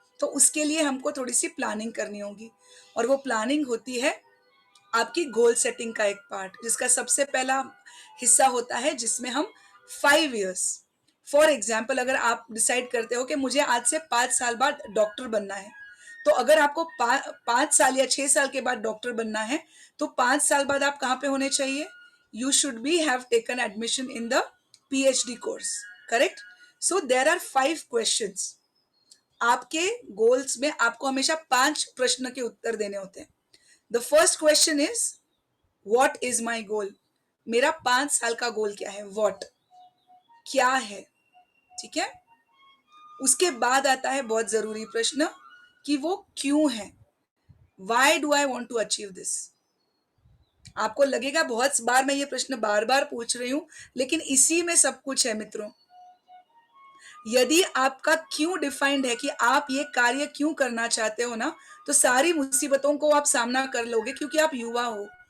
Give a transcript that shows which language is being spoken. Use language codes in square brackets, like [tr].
[hi] तो उसके लिए हमको थोड़ी सी प्लानिंग करनी होगी, और वो प्लानिंग होती है आपकी गोल सेटिंग का एक पार्ट, जिसका सबसे पहला हिस्सा होता है जिसमें हम 5 इयर्स, [en] for example [hi] अगर आप डिसाइड करते हो कि मुझे आज से 5 साल बाद डॉक्टर बनना है, तो अगर आपको 5 साल या 6 साल के बाद डॉक्टर बनना है, तो 5 साल बाद आप कहाँ पे होने चाहिए? [en] You should be have taken admission in the PhD course, correct? So there are 5 questions. [hi] आपके गोल्स में आपको हमेशा 5 प्रश्न के उत्तर देने होते हैं। [en] The first question is what is my goal? [hi] मेरा 5 साल का गोल क्या है? What क्या है? ठीक है? उसके बाद आता है बहुत जरूरी प्रश्न कि वो क्यों है। [en] Why do I want to achieve this? [hi] आपको लगेगा बहुत बार मैं ये प्रश्न बार बार पूछ रही हूं, लेकिन इसी में सब कुछ है मित्रों। यदि आपका क्यों डिफाइंड है कि आप ये कार्य क्यों करना चाहते हो ना, तो सारी मुसीबतों को आप सामना कर लोगे, क्योंकि आप युवा हो।